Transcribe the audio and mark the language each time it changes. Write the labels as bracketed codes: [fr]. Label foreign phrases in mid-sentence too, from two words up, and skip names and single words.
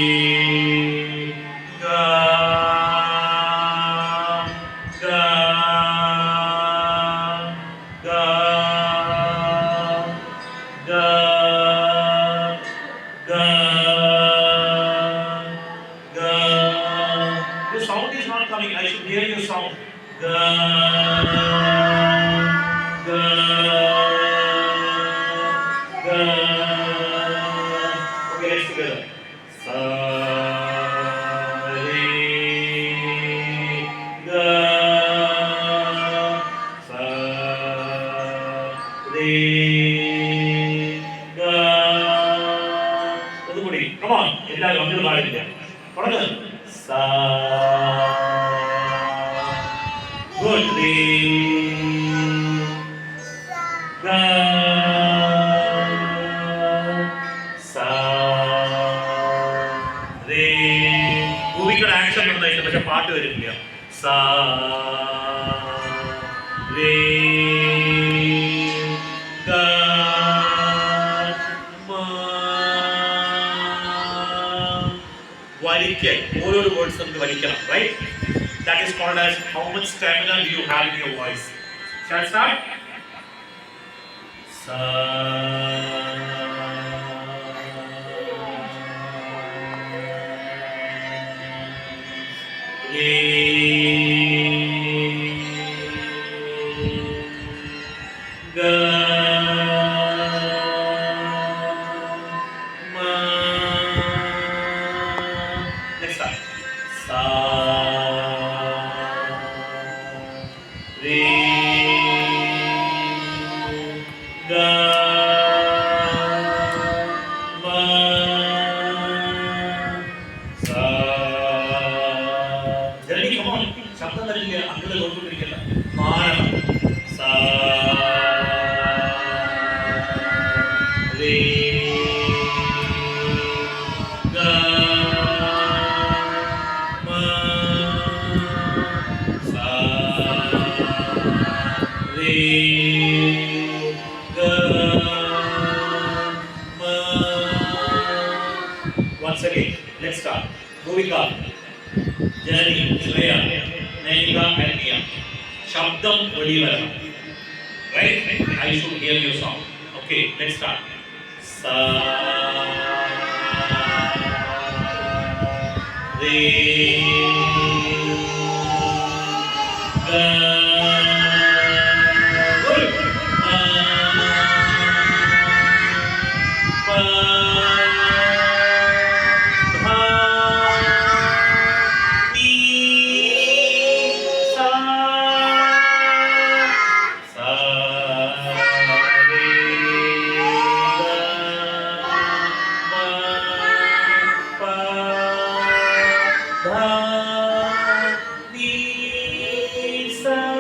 [en] ഗാ ഗാ ഗാ ഗാ ഗാ ഗാ. Your sound is not coming. I should hear your sound. Ga ga ga. Okay, let's together. Sa re ga. Sa re ga. [ml] ഒന്നുകൂടി. [en] Come on. [ml] എല്ലാവരും ഒന്നിനും പാടില്ല. തുടങ്ങ്. സാ. [en] Good. Re ga. Sa re. [ml] മൂവിക്കടെ ആക്ഷൻ ഉണ്ടായിരുന്നു, പക്ഷെ പാട്ട് വരില്ല. സാ രേ ഗാ മാ. വലിക്കൽ. ഓരോ വേർഡ്സ് നമുക്ക് വലിക്കണം, റൈറ്റ്? [en] That is called as how much stamina do you have in your voice. Shall I start? Sa re ga ma. Next time. Sa re ga ma. Sa. Jaldi, come on. [ml] ശബ്ദം തരില്ല. അങ്ങനെ നോക്കിക്കൊണ്ടിരിക്കല്ല. മാറണം. സാ രേ ഗാ മാ. സാ ga, ma. [en] Once again, let's start. Bhuvika, Janani, Shreya, Naika, and Mia. [ml] ശബ്ദം വെളി വരണം. Right? [en] I should hear your song. Okay, let's start. Sa, re, ga, good. Ma, pa, dha, ni, sa, sa, re, ga, ma, pa, dha, ni, sa,